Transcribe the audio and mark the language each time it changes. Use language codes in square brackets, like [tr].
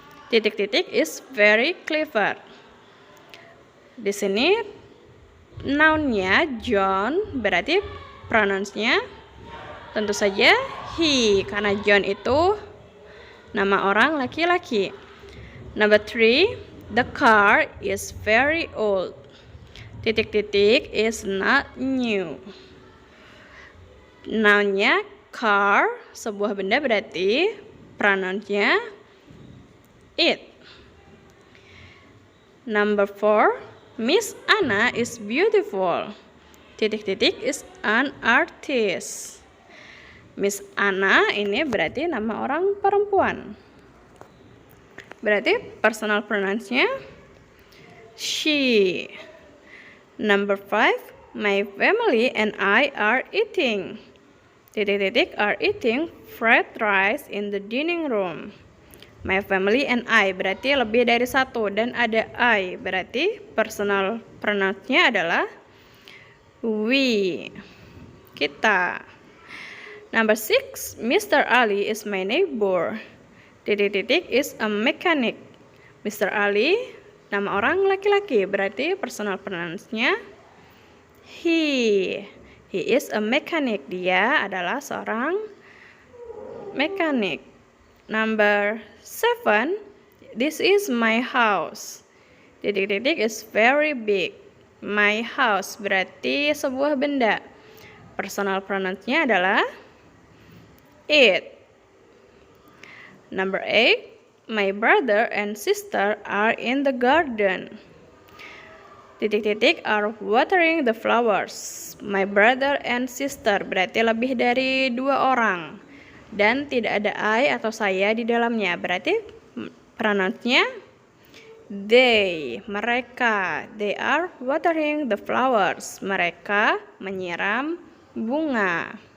[id] Titik-titik [en] is very clever. [id] Di sini noun-nya John, berarti pronoun-nya tentu saja he, karena John itu nama orang laki-laki. [en] Number 3, the car is very old. [id] Titik-titik [en] is not new. [id] Noun-nya car, sebuah benda, berarti pronoun-nya it. [en] Number 4, Miss Anna is beautiful. Titik-titik is an artist. [id] Miss Anna ini berarti nama orang perempuan. Berarti personal pronouns-nya she. [en] Number 5, my family and I are eating. Titik-titik are eating fried rice in the dining room. My family and I [id] berarti lebih dari satu dan ada I, berarti personal pronoun-nya adalah we, kita. [en] Number 6, Mr. Ali is my neighbor. Titik-titik is a mechanic. Mr. [id] Ali nama orang laki-laki, berarti personal pronoun-nya he. [en] He is a mechanic. [id] Dia adalah seorang mekanik. [en] Number 7, this is my house. Titik-titik is very big. My house [id] berarti sebuah benda. Personal pronoun-nya adalah it. [en] Number 8, my brother and sister are in the garden. Titik-titik are watering the flowers. [id] My brother and sister berarti lebih dari 2 orang. Dan tidak ada I atau saya di dalamnya, berarti pronoun-nya they, mereka. [en] They are watering the flowers. [id] Mereka menyiram bunga.